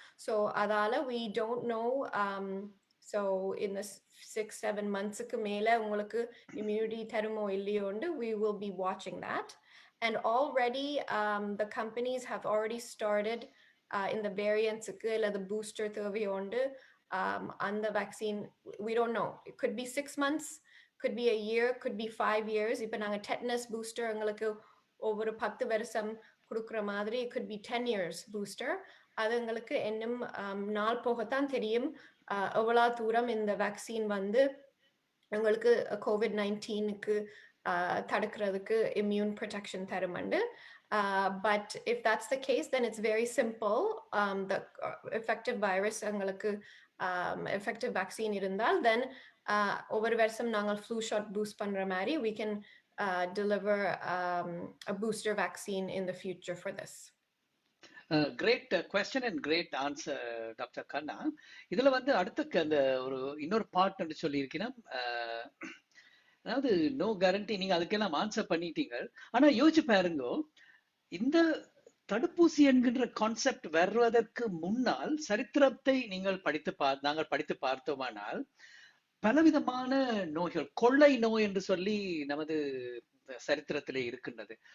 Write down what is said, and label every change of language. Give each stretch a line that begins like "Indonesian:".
English: So
Tamil: அதால
English: we don't know. So in the 6-7 monthsக்கு
Tamil: மேல உங்களுக்கு
English: immunity
Tamil: தருமோ இல்லையோண்டு
English: we will be watching that. And already the companies have already started in the variantsக்கு
Tamil: இல்ல
English: the booster தேவையோண்டு on the vaccine. We don't know. It could be 6 months, could be a year, could be 5 years.
Tamil: இப்போ நாங்க tetanus booster உங்களுக்கு ஒவ்வொரு 10 வருஷம் கொடுக்குற மாதிரி,
English: it could be 10 years booster.
Tamil: அது எங்களுக்கு இன்னும் நாள் போகத்தான் தெரியும் எவ்வளவு தூரம் இந்த வேக்சின் வந்து உங்களுக்கு COVID-19க்கு தடுக்கிறதுக்கு immune protection தருமண்டு.
English: But if that's the case, then it's very simple. The effective virus
Tamil: எங்களுக்கு
English: effective vaccine
Tamil: இருந்தால்,
English: then
Tamil: ஒவ்வொரு வருஷம் நாங்கள்
English: flu shot boost
Tamil: பண்ற மாதிரி
English: we can deliver a booster vaccine in the future for this. Great question and great answer, Dr. Kanna.
Tamil: இதுல வந்து அடுத்த அந்த ஒரு இன்னொரு பார்ட் என்று சொல்லியிருக்கீங்கன்னா, அதாவது
English: no guarantee,
Tamil: நீங்க அதுக்கெல்லாம் ஆன்சர் பண்ணிட்டீங்க. ஆனா யோசிச்சு பாருங்க, இந்த தடுப்பூசி என்கின்ற கான்செப்ட் வருவதற்கு முன்னால் சரித்திரத்தை நாங்கள் படித்து பார்த்தோமானால் பலவிதமான நோய்கள், கொள்ளை நோய் என்று சொல்லி நமது சரித்திரத்திலே இருக்கின்றது.